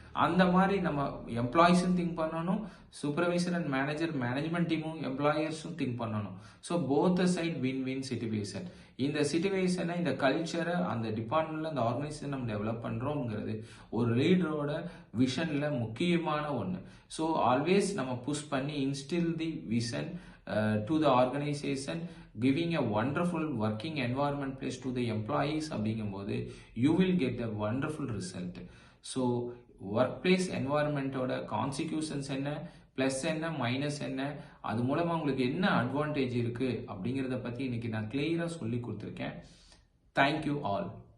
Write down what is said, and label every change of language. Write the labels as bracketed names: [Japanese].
[Tamil] அந்த மாதிரி நம்ம எம்ப்ளாயிஸும் திங்க் பண்ணணும், சூப்பர்வைசர் அண்ட் மேனேஜர் மேனேஜ்மெண்ட் டீமும் எம்ப்ளாயர்ஸும் திங்க் பண்ணணும். So both side win win situation. இந்த சிச்சுவேஷனை, இந்த கல்ச்சரை அந்த டிபார்ட்மெண்ட்ல அந்த ஆர்கனைசேஷன் நம்ம டெவலப் பண்றோம்ங்கிறது ஒரு லீடரோட விஷன்ல முக்கியமான ஒன்று. [English] so always [Tamil] நம்ம [English] push பண்ணி instil the vision to the organization, giving a wonderful working environment place to the employees [Tamil] அப்படிங்கும்போது [English] you will get a wonderful result. So workplace environment [Tamil] ஓட consequences என்ன, பிளஸ் என்ன, மைனஸ் என்ன, அது மூலமா உங்களுக்கு என்ன அட்வான்டேஜ் இருக்கு அப்படிங்கிறத பத்தி இன்னைக்கு நான் கிளியரா சொல்லி கொடுத்துருக்கேன். [English] Thank you all.